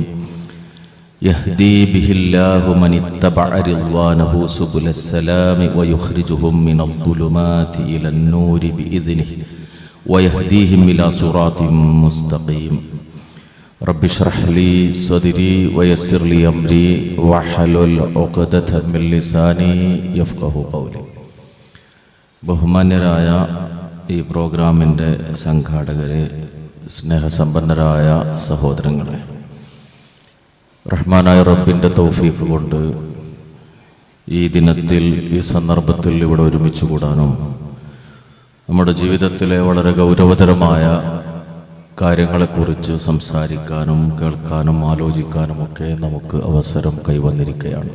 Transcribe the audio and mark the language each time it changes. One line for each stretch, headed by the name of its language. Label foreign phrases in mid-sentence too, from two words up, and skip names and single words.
Arabic: يهدي به الله من اتبع رضوانه سبل السلام ويخرجهم من الظلمات إلى النور بإذنه ويهديهم إلى صراط مستقيم. رب اشرح لي صدري ويسر لي أمري واحلل عقدة من لساني يفقه قولي.
Malayalam: ബഹുമാന്യരായ ഈ പ്രോഗ്രാമിൻ്റെ സംഘാടകരെ, സ്നേഹസമ്പന്നരായ സഹോദരങ്ങളെ, റഹ്മാനായ റബ്ബിൻ്റെ തൗഫീഖ് കൊണ്ട് ഈ ദിനത്തിൽ, ഈ സന്ദർഭത്തിൽ ഇവിടെ ഒരുമിച്ച് കൂടാനും നമ്മുടെ ജീവിതത്തിലെ വളരെ ഗൗരവതരമായ കാര്യങ്ങളെക്കുറിച്ച് സംസാരിക്കാനും കേൾക്കാനും ആലോചിക്കാനും ഒക്കെ നമുക്ക് അവസരം കൈവന്നിരിക്കുകയാണ്.